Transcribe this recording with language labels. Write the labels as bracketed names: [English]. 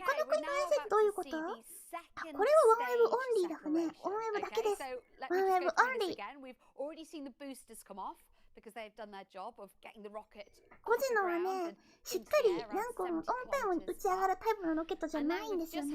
[Japanese] 他の国の衛星ってどういうこと？あ、これはワンウェブオンリーだね。ワンウェブだけです。ワンウェブオンリー。 [English] We've already seen the boosters come off because they've done their job of getting the rocket [Japanese] 5時のはね、しっかり何個もオンタイムに打ち上がるタイプのロケットじゃないんですよね。